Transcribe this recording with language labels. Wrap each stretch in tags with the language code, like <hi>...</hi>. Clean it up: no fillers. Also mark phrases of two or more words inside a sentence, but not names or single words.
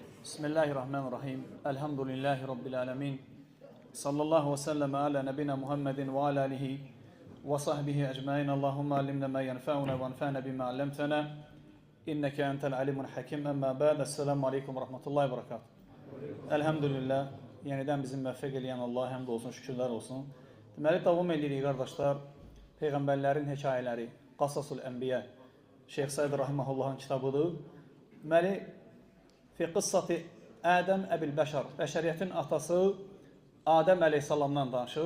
<ar>بسم الله الرحمن الرحيم. الحمد لله رب العالمين. صلى الله وسلم على نبينا محمد وعلى آله وصحبه أجمعين. اللهم علمنا ما ينفعنا وانفعنا بما علمتنا. إنك أنت العليم الحكيم. أما بعد. السلام عليكم ورحمة الله وبركاته. Elhamdülillah.</ar> <az>Yeniden bizim müvəffəq eləyən Allah'a həmd olsun, şükürlər olsun. Deməli, davam edirik qardaşlar. Peyğəmbərlərin hekayələri, Qasasul Ənbiya, Şeyx Said Rahimahullahın kitabıdır. Deməli,</az> <ar>في قصة آدم أبي البشر,</ar> <az>bəşəriyyətin atası Adəm əleyhissalamdan danışır.</az>